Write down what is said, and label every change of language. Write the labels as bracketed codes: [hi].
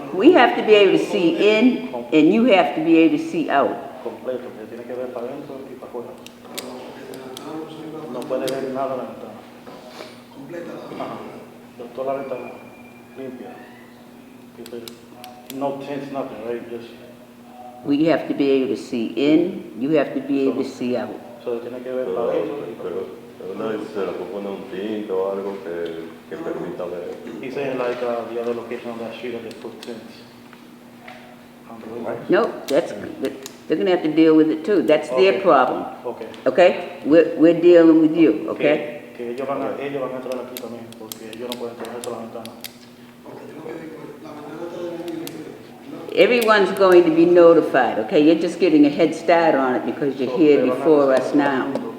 [en] We have to be able to see in and you have to be able to see out. [es] Completo, que tiene que ver para adentro y para afuera. No puede ver nada a la ventana. Ajá. Toda la ventana limpia. No tints, nothing, right? Just. [en] We have to be able to see in, you have to be able to see out. [es] So tiene que ver para adentro y para afuera. Pero una vez se le pone un tinte o algo que permita ver. [en] He's saying like the other location on that street that they put tints. On the windows. No, they're going to have to deal with it too. That's their problem. Okay. Okay? We're dealing with you, okay? [es] Que ellos van a entrar aquí también porque ellos no pueden tener eso la ventana. [en] Everyone's going to be notified, okay? You're just getting a head start on it because you're here before us now.